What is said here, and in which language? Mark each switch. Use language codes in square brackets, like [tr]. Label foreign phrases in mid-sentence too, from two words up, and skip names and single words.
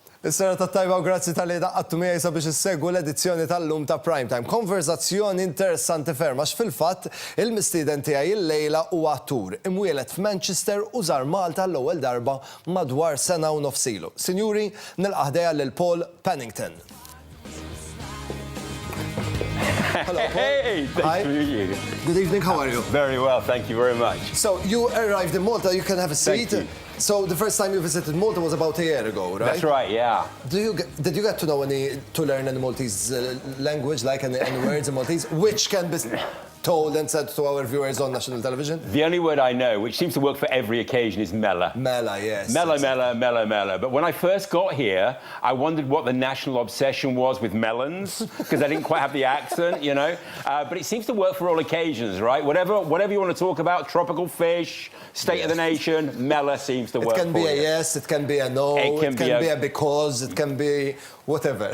[mt] Is-serata tajba u grazzi tal-li daqqattu miegħi sabiex issegwu l-edizzjoni tal-lum ta' Primetime. Konverzazzjoni interessanti ferm għax fil-fatt il-mistieden tiegħi illejla huwa attur imwieled f'Manchester u żar Malta l-ewwel darba madwar sena u nofsilu. Sinjuri, nilqa' ħdejja lil Paul Pennington. Hello, Paul. [en] Hey, thanks for you. Good evening, how are you? Very well, thank you very much. So, you arrived in Malta, you can have a seat. Thank you. So, the first time you visited Malta was about a year ago, right? That's right, yeah. Did you get to know to learn any Maltese language, like any words in Maltese, which can be told and said to our viewers on national television? The only word I know, which seems to work for every occasion, is mela. Mela, yes. Mela, mela, mela, mela. But when I first got here, I wondered what the national obsession was with melons, because I didn't quite have the accent, you know. But it seems to work for all occasions, right? Whatever you want to talk about, tropical fish, state of the nation, mela seems to work for you. It can be a yes, it can be a no, it can be a because, it can be whatever.